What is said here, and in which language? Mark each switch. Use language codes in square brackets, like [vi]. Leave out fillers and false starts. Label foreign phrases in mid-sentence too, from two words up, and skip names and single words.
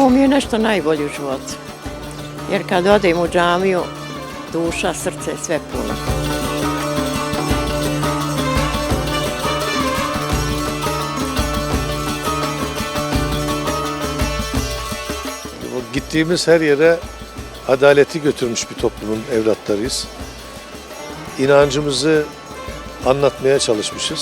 [bs] nešto najbolje u životu. Jer kad odem u džamiju, duša, srce, sve puno. [tr] Gittiğimiz her yere adaleti götürmüş bir toplumun evlatlarıyız. İnancımızı anlatmaya çalışmışız.